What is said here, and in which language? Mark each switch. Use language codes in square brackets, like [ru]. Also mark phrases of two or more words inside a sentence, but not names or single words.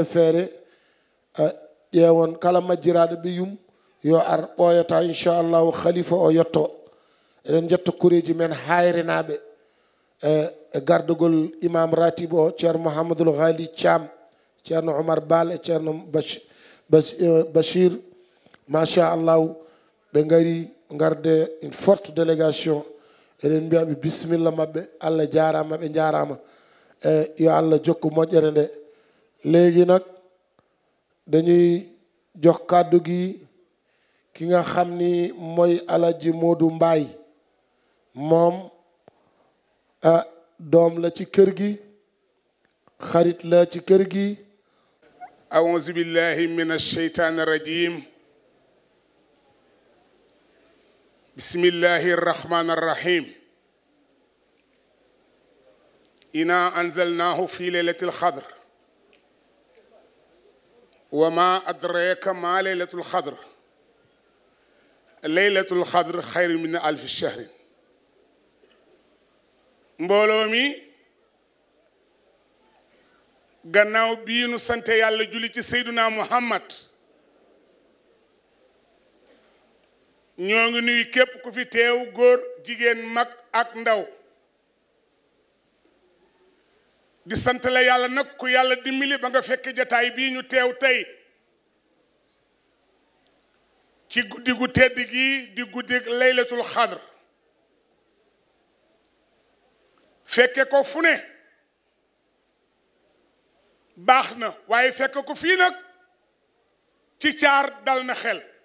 [ff] feere ƴeewon kala majjiraɗo ɓe yum yo ar ɓooyata inchallahu khalifa o yetto eɗen jetta koreji men hayrenaɓe e gardugol imam ratib o Ceerno Mouhamadoul Ghali Thiam Ceerno Oumar Bal e Ceerno Bachir machallahu ɓe gari garde [fr] une forte délégation [ff] eɗen mbiyaɓe bisimilla mabɓe Allah jarama ɓe jarama yo Allah jokku moƴƴere nde [wo] léegi nag dañuy jox kàddu gi ki nga xam ni mooy Alaji Modou Mbaye moom doom la ci kër gi xarit la ci kër gi [ar] أعوذ بالله من الشيطان الرجيم بسم الله الرحمن الرحيم إنا أنزلناه في ليلة القدر وما أدراك ما ليلة القدر ليلة القدر خير من 1000 شهر [wo] مبولومي gannaaw bii nu sante yàlla julli ci Seyduna Muhammad ñoo ngi nuyu képp ku fi teew góor jigéen mag ak ndaw di sant la yàlla nag ku yàlla dimbali ba nga fekk jotaay bii ñu teew tey ci guddi gu tedd gi di guddi [ar] laylatul xadr [wo] fekke ko fu ne baax na waaye fekk ko fii nag ci caar dal na xel